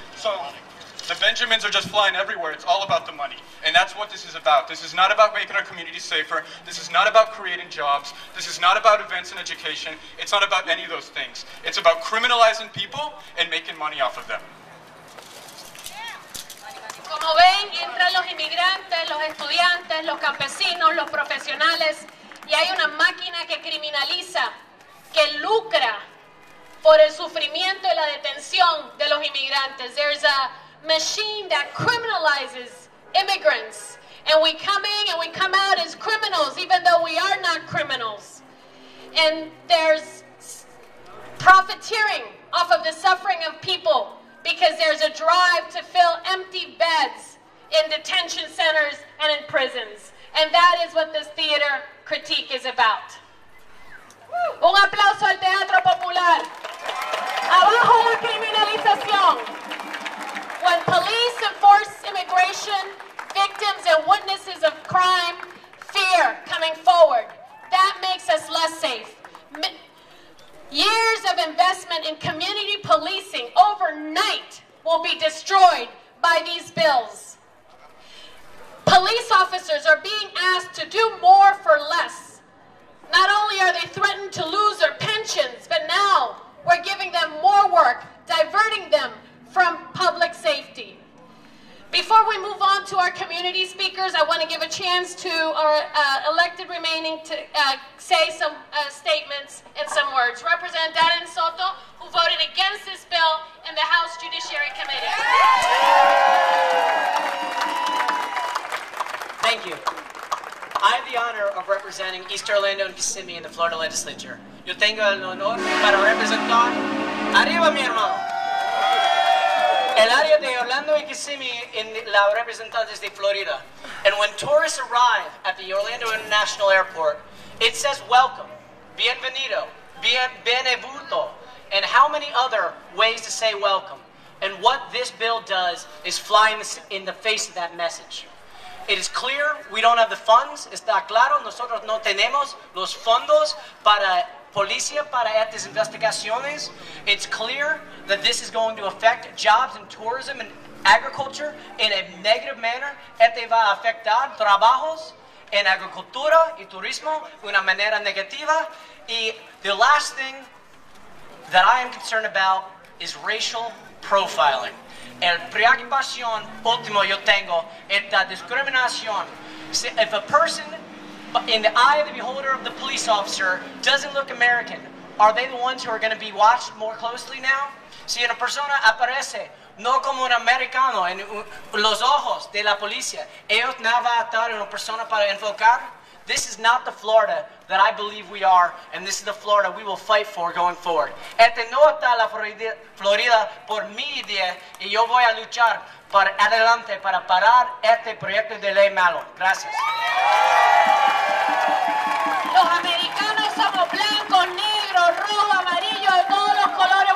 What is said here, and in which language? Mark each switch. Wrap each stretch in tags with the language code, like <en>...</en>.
<en>So the Benjamins are just flying everywhere. It's all about the money. And that's what this is about. This is not about making our communities safer. This is not about creating jobs. This is not about events and education. It's not about any of those things. It's about criminalizing people and making money off of them.</en> <es>Como ven, entran los inmigrantes, los estudiantes, los campesinos, los profesionales, y hay una máquina que criminaliza, que lucra por el sufrimiento y la detención de los inmigrantes.</es> <en>There's a machine that criminalizes immigrants, and we come in and we come out as criminals, even though we are not criminals. And there's profiteering off of the suffering of people, because there's a drive to fill empty beds in detention centers and in prisons. And that is what this theater critique is about.</en> <es>Un aplauso al teatro popular. Abajo la criminalización.</es> <en>When police enforce immigration, victims and witnesses of crime fear coming forward. That makes us less safe. Years of investment in community policing overnight will be destroyed by these bills. Police officers are being asked to do more for less. Not only are they threatened to lose their pensions, but now we're giving them more work, diverting them from public safety. Before we move on to our community speakers, I want to give a chance to our elected remaining to say some statements and some words. Representative Darren Soto, who voted against this bill in the House Judiciary Committee. Thank you. I have the honor of representing East Orlando and Kissimmee in the Florida Legislature.</en> <es>Yo tengo el honor para representar, arriba mi hermano, el área de Orlando y Kissimmee in la representantes de Florida.</es> <en>And when tourists arrive at the Orlando International Airport, it says welcome, bienvenido, benevuto, and how many other ways to say welcome. And what this bill does is fly in the face of that message. It is clear we don't have the funds.</en> <es>Está claro, nosotros no tenemos los fondos para policía para estas investigaciones.</es> <en>It's clear that this is going to affect jobs in tourism and agriculture in a negative manner.</en> <es>Este va a afectar trabajos en agricultura y turismo de una manera negativa.</es> <en>Y the last thing that I am concerned about is racial profiling.</en> <es>El preocupación último yo tengo es la discriminación.</es> <en>If a person in the eye of the beholder of the police officer doesn't look American, are they the ones who are going to be watched more closely now?</en> <es>Si una persona aparece no como un americano en los ojos de la policía, ellos no van a estar una persona para enfocar.</es> <en>This is not the Florida that I believe we are, and this is the Florida we will fight for going forward.</en> <es>Este no está la Florida por mi idea, y yo voy a luchar para adelante para parar este proyecto de ley malo. Gracias. Los americanos somos blancos, negros, rojos, amarillos, de todos los colores.</es>